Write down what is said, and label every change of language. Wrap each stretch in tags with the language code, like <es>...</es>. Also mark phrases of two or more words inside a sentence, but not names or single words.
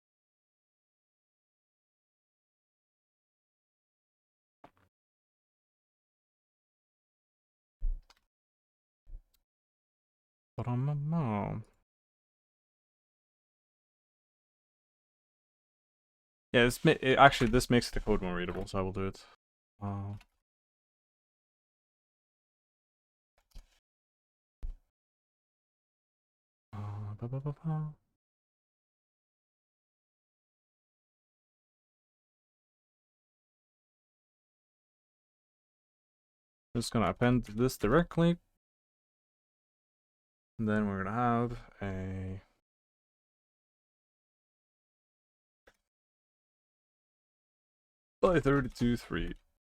<en>But yeah, actually this makes the code more readable, so I will do it. Uh, ba, ba, ba, ba. Just gonna append this directly. And then we're gonna have a by 32.3.</en>